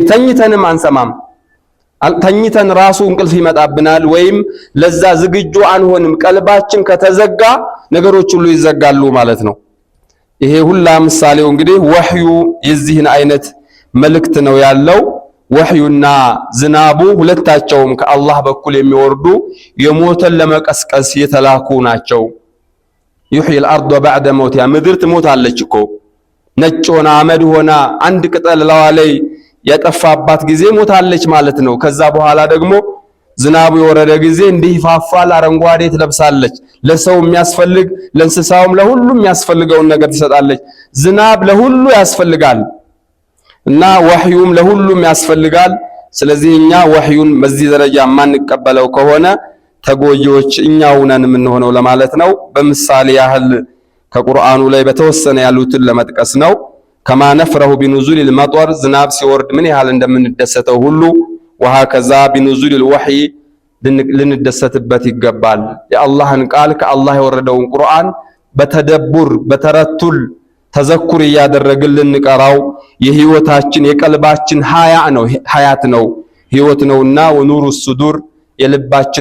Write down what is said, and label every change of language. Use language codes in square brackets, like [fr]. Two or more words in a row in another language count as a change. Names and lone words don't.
[am] ተኝተንም አንሰማም ተኝተን ራሱ እንቅልፍ ይመጣብናል ወይም ለዛ ዝግጁ አንሆንም ቀልባችን ከተዘጋ ነገሮች ሁሉ ይዘጋሉ ማለት ነው ይሄ ሁላ ምሳሌው እንግዲህ ወህዩ የዚህን አይነት መልእክት ነው ያለው ወህዩና ዝናቡ ሁለታቸውም ከአላህ በኩል የሚወርዱ የሞተን ለመቀስቀስ የተላኩ ናቸው [ar] يحيي الارض بعد موتها [am] ምድር ትሞታለች እኮ ነጭ ሆና አመድ ሆና አንድ ቅጠል ላዋ ላይ የጠፋባት ጊዜ ሞታለች ማለት ነው ከዛ በኋላ ደግሞ ዝናቡ የወረደ ጊዜ እንዲህ ይፋፋል አረንጓዴ ትለብሳለች ለሰው የሚያስፈልግ ለእንስሳውም ለሁሉም የሚያስፈልገውን ነገር ትሰጣለች ዝናብ ለሁሉ ያስፈልጋል እና ወህዩም ለሁሉም ያስፈልጋል ስለዚህ እኛ ወህዩን በዚህ ደረጃ ማንቀበለው ከሆነ ተጎጂዎች እኛው ነን የምንሆነው ለማለት ነው በምሳሌ ያህል ከቁርአኑ ላይ በተወሰነ ያሉትን ለመጥቀስ ነው كما [ar] نفرح بنزول المطر [am] ዝናብ ሲወርድ ምን ያህል እንደምንደሰተው ሁሉ [ar] وهكذا بنزول الوحي [am] ልንደሰትበት ይገባል የአላህን ቃል ከአላህ የወረደውን ቁርአን [ar] بالتدبر بالترتيل التذكر [am] ያደረግን ልንቀራው የህይወታችን የቀልባችን ሀያት ነው ህይወት ነውና [ar] ونور الصدور [am] የልባችን